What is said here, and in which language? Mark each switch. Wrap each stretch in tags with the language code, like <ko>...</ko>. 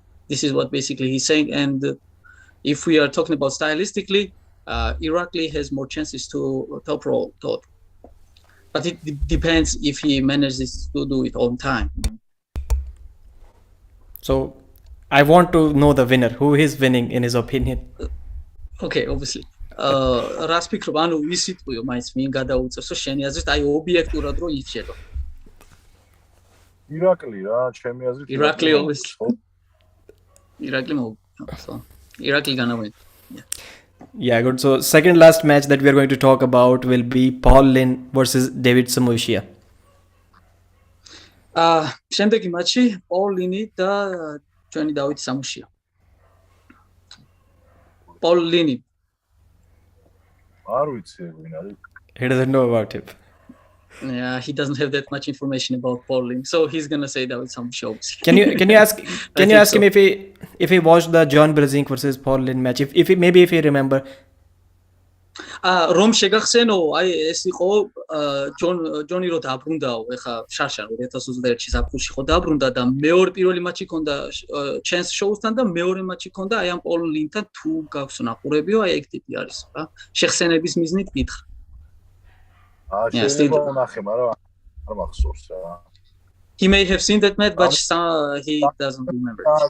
<en>This is what basically he's saying, and if we are talking about stylistically, Irakli has more chances to top roll Todd. But it depends if he manages to do it on time. So I want to know the winner. Who is winning in his opinion? Okay, obviously.</en> <ka>რას ფიქრობ, ანუ ვის იტყვიო მაინც ვინ გადაუწევსო შენი აზრით, აი ობიექტურად რო იცედო. ირაკლი რა, ჩემი აზრით</ka> <en>ირაკლი obviously. ირაკლი so Irakli gonna win. Yeah, good. So second last match that we are going to talk about will be Paul Lin versus David Sumuchia.</en> <ka>შემდეგი მატჩი Paul Lin და ჩვენი David Sumuchia.</ka> <en>Paul Lin.</en> <ka>არ ვიცი ვინ არის.</ka> <en>He doesn't know about him. Yeah, he doesn't have that much information about Paul Lin, so he's gonna say that with some shows. Can you ask him if he watched the John Brzezinski versus Paul Lin match? If he remember.</en> <ka>რომ შეგახსენო, აი ეს იყო ჯონი რო დაბრუნდაო, ეხა შარშან 2021-ში ზაფხულში ხო დაბრუნდა და პირველი მატჩი ქონდა chance shows-თან და მეორე მატჩი ქონდა აი ამ Paul Lin-თან თუ გაქვს ნაყურებიო, აი ეგ ტიპი არის რა. შეხსენების მიზნით გითხრა. შეიძლება ვნახე, მაგრამ არ მახსოვს რა.</ka> <en>He may have seen that match, but he doesn't remember.</en>